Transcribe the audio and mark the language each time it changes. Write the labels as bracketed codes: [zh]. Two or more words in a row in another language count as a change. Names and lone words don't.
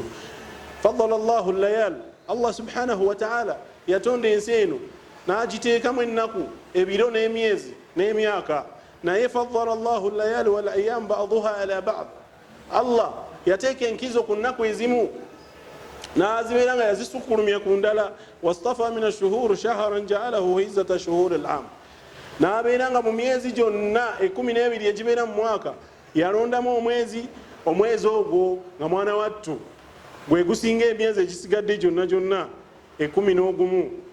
[ar] فضل الله ليالي الله سبحانه وتعالى [lg] yatonda ensi eno n'agiteekamu ennaku, ebiro n'emyezi n'emyaka, [ar] naye فضل الله ليالي والأيام بعضها على بعض. [lg] Allah yateeka enkizo ku nnaku ezimu n'azibeera nga yazisukulumya ku ndala. [ar] واصطفى من الشهور شهرا جعله عزة شهور العام, [lg] n'abeera nga mu myezi gyonna 12 egibeera mu mwaka yalondamu omwezi ogwo nga mwana wattu gwe gusinga emyezi egisigadde gyonna gyonna 11.